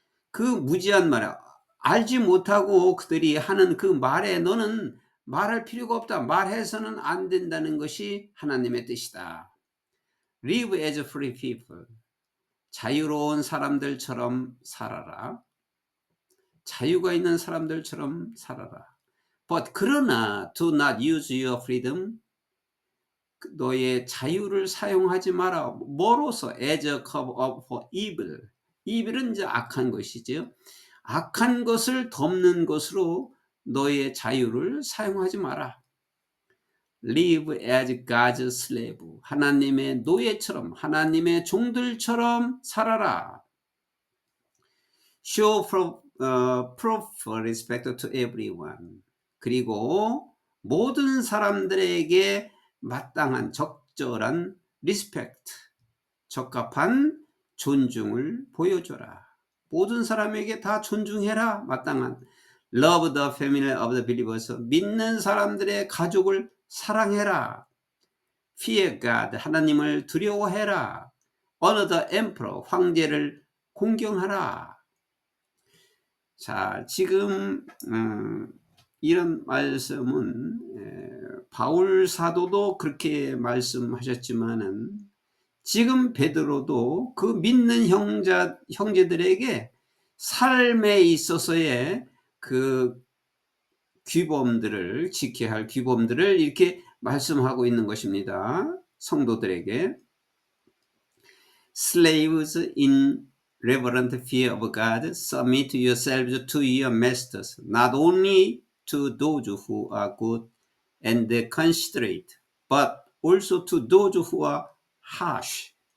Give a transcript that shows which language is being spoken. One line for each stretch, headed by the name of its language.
Korean: 그 무지한 말, 알지 못하고 그들이 하는 그 말에 너는 말할 필요가 없다. 말해서는 안 된다는 것이 하나님의 뜻이다.
English: Live as free people.
Korean: 자유로운 사람들처럼 살아라. 자유가 있는 사람들처럼 살아라.
English: But
Korean: 그러나
English: do not use your freedom.
Korean: 너의 자유를 사용하지 마라. 뭐로서?
English: As a cover for evil.
Korean: evil은 이제 악한 것이죠. 악한 것을 덮는 것으로 너의 자유를 사용하지 마라.
English: Live as God's slave.
Korean: 하나님의 노예처럼, 하나님의 종들처럼 살아라.
English: Show proper respect to everyone.
Korean: 그리고 모든 사람들에게 마땅한 적절한 리스펙트, 적합한 존중을 보여줘라. 모든 사람에게 다 존중해라. 마땅한
English: Love the family of the believers.
Korean: 믿는 사람들의 가족을 사랑해라.
English: Fear God.
Korean: 하나님을 두려워해라.
English: Honor the emperor.
Korean: 황제를 공경하라. 자, 지금 이런 말씀은 바울 사도도 그렇게 말씀하셨지만은 지금 베드로도 그 믿는 형제들에게 삶에 있어서의 그 규범들을 지켜야 할 규범들을 이렇게 말씀하고 있는 것입니다. 성도들에게
English: Slaves in reverent fear of God, submit yourselves to your masters, not only to those who are good and considerate, but also to those who are harsh.